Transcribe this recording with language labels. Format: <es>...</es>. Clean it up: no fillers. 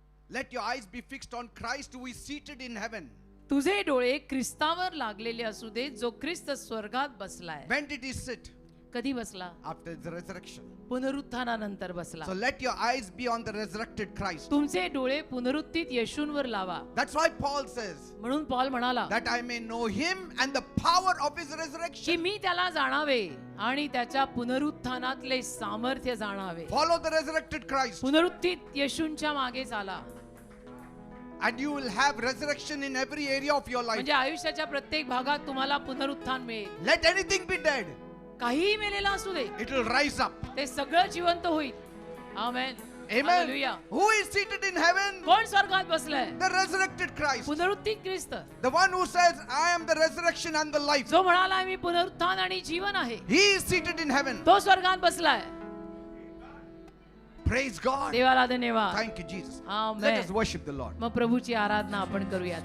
<en>let your eyes be fixed on Christ who is seated in heaven.</en> <mr>तुझे डोळे ख्रिस्तावर लागलेले असू दे जो ख्रिस्त स्वर्गात बसलाय.</mr> <en>When did he sit?</en> <mr>कधी बसला?</mr> <en>After the resurrection.</en> <mr>पुनरुत्थानानंतर बसला.</mr> <en>So let your eyes be on the resurrected Christ.</en> <mr>तुमचे डोळे पुनरुत्थित येशूंवर लावा.</mr> <en>That's why Paul says,</en> <mr>म्हणून पॉल म्हणाला</mr> <en>that I may know him and the power of his</en> <mr>की</mr> <en>resurrection.</en> <mr>मी त्याला जाणावे आणि त्याच्या पुनरुत्थानातले सामर्थ्य जाणावे.</mr> <en>Follow the resurrected Christ.</en> <mr>पुनरुत्थित येशूंच्या मागे चाला.</mr> <en>And you will have resurrection in every area of your life.</en> <mr>म्हणजे आयुष्याच्या प्रत्येक भागात तुम्हाला पुनरुत्थान मिळेल.</mr> <en>Let anything be dead.</en> <mr>काहीही मेलेला असू दे</mr> <en>It will rise up.</en> <mr>ते सगळं जिवंत होईल. आमेन.</mr> <en>Amen.</en> <mr>Hallelujah.</mr> <en>Who is seated in heaven?</en> <mr>कोण स्वर्गात बसलाय?</mr> <en>The resurrected Christ.</en> <mr>पुनरुत्थित Christ.</mr> <en>The one who says, I am the resurrection and the life.</en> <mr>जो म्हणाला मी पुनरुत्थान आणि जीवन आहे.</mr> <en>He is seated in heaven.</en> <mr>तो स्वर्गात बसलाय.</mr> <en>Praise God.</en> <mr>देवाला धन्यवाद.</mr> <en>Thank you, Jesus. Amen. Let us worship the Lord.</en> <mr>मग प्रभूची आराधना आपण करूया.</mr>